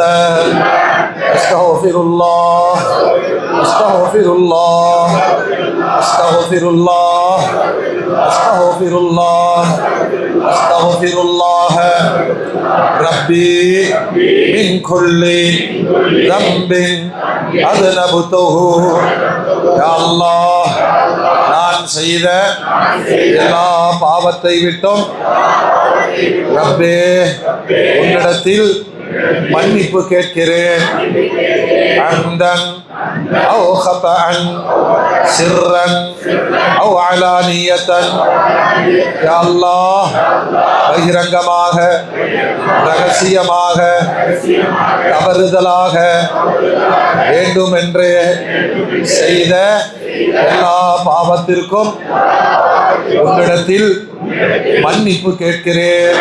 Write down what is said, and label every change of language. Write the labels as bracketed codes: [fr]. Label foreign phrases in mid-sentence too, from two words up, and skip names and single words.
[ar] أستغفر الله أستغفر الله أستغفر الله أستغفر الله أستغفر الله ربي من كل ذنب أذنبته. يا الله [ta] நான் செய்த எல்லா பாவத்தை விட்டும் ரப்பே உன்னிடத்தில் மன்னிப்பு கேட்கிறேன். [ar] அம்தன் أو خطأ سرا أو علانية. يا الله [ta] பகிரங்கமாக ரகசியமாக தவறுதலாக வேண்டுமென்றே செய்த எல்லா பாவத்திற்கும் உன்னிடத்தில் மன்னிப்பு கேட்கிறேன்.